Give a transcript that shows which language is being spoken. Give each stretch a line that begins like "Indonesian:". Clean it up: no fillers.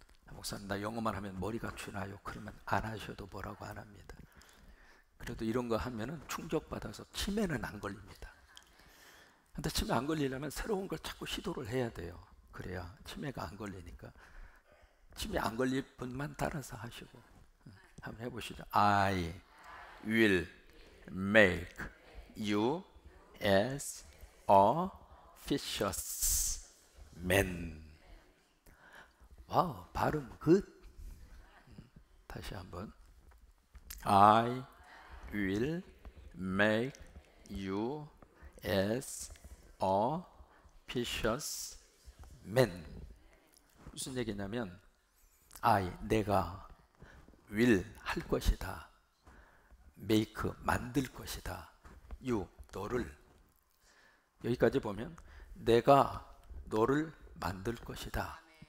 Korean: 목사님 나 영어만 하면 머리가 쥐나요? 그러면 안 하셔도 뭐라고 안 합니다. 그래도 이런 거 하면은 충격받아서 치매는 안 걸립니다. 근데 치매 안 걸리려면 새로운 걸 자꾸 시도를 해야 돼요. 그래야 치매가 안 걸리니까. 치매 안 걸릴 분만 따라서 하시고 한번 해보시죠.
English: I will make you as a fisher's man.
Korean: 와우, 발음 굿. 다시 한번.
English: I will make you as a fisher's man.
Korean: 무슨 얘기냐면 내가 will 할 것이다. make 만들 것이다. you 너를. 여기까지 보면 내가 너를 만들 것이다.